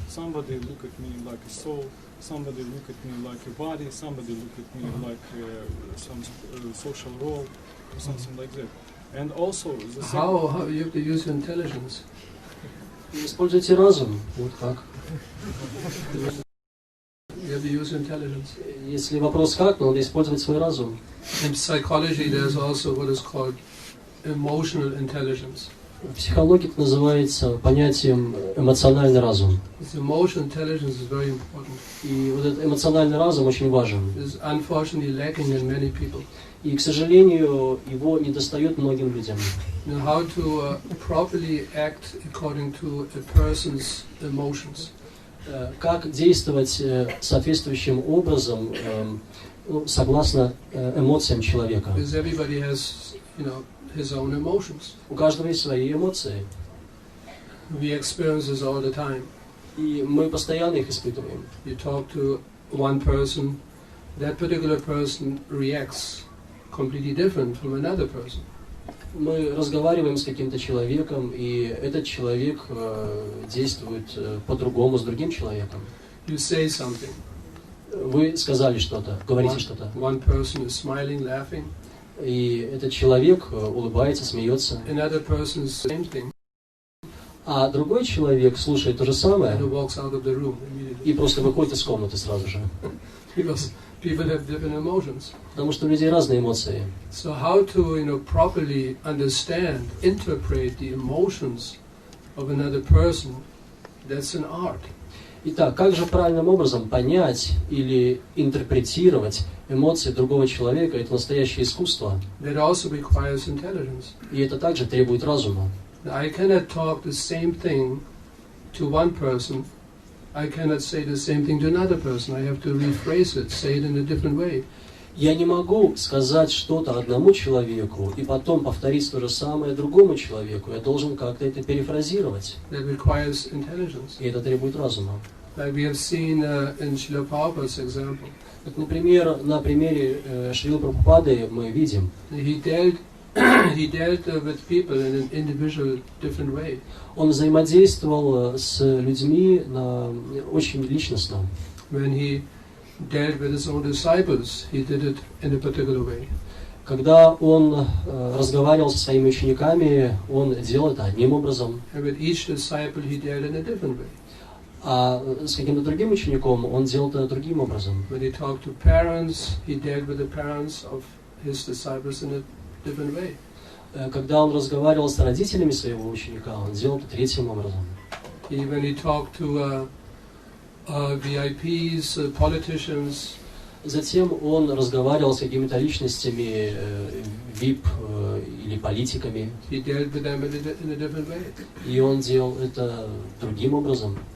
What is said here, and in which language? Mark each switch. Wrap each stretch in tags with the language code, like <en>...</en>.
<en>Somebody look at me like a soul. Somebody look at me like a body. Somebody look at me like some social role or something like that. And also the How you have to use your intelligence?</en> <ru>Используйте разум. Вот как.</ru> <en>You have to use intelligence.</en> <ru>Если вопрос как, то надо использовать свой разум.</ru> <en>In psychology, there's also what is called emotional intelligence.</en> <ru>В психологии это называется понятием эмоциональный разум.</ru> <en>This emotional intelligence is very important.</en> <ru>И вот этот эмоциональный разум очень важен.</ru> <en>It's unfortunately lacking in many people.</en> <ru>И, к сожалению, его недостает многим людям.</ru> <en>You know, how to properly act according to a person's emotions.</en> <ru>Как действовать соответствующим образом, согласно эмоциям человека.</ru> <en>Because everybody has, his own emotions.</en> <ru>У каждого есть свои эмоции.</ru> <en>We experience this all the time.</en> <ru>И мы постоянно их испытываем.</ru> <en>You talk to one person, that particular person reacts completely different from another person.</en> <ru>Мы разговариваем с каким-то человеком, и этот человек действует по-другому с другим человеком.</ru> <en>You say something.</en> <ru>Вы сказали что-то, говорите что-то.</ru> <en>One person is smiling, laughing.</en> <ru>И этот человек улыбается, смеется.</ru> <en>Another person is same thing.</en> <ru>А другой человек слушает то же самое</ru> <en>And walks out of the room immediately.</en> <ru>и просто выходит из комнаты сразу же.</ru> <en>Because people have different emotions.</en> <ru>Потому что у людей разные эмоции.</ru> <en>So how to, properly understand, interpret the emotions of another person, that's an art.</en> <ru>Итак, как же правильным образом понять или интерпретировать эмоции другого человека? Это настоящее искусство.</ru> <en>That also requires intelligence.</en> <ru>И это также требует разума.</ru> <en>I cannot talk the same thing to one person. I cannot say the same thing to another person. I have to rephrase it, say it in a different way.</en> <ru>Я не могу сказать что-то одному человеку и потом повторить то же самое другому человеку. Я должен как-то это перефразировать.</ru> <en>That requires intelligence.</en> <ru>И это требует разума.</ru> <en>Like we have seen in Шрила Прабхупada's example.</en> <ru>Как, например, на примере Шрилы Прабхупады мы видим.</ru> <en>He dealt with people in an individual, different way.</en> <ru>Он взаимодействовал с людьми очень личностно.</ru> <en>When he dealt with his own disciples, he did it in a particular way.</en> <ru>Когда он разговаривал со своими учениками, он делал это одним образом.</ru> <en>And with each disciple he dealt in a different way.</en> <ru>А с каким-то другим учеником он делал это другим образом.</ru> <en>When he talked to parents, he dealt with the parents of his disciples in a different way.</en> <ru>Когда он разговаривал с родителями своего ученика, он делал это третьим образом.</ru> <en>When he talked to VIPs, politicians,</en> <ru>затем он разговаривал с какими-то личностями, VIP или политиками.</ru> <en>He dealt with them in a different way.</en> <ru>И он делал это другим образом.</ru>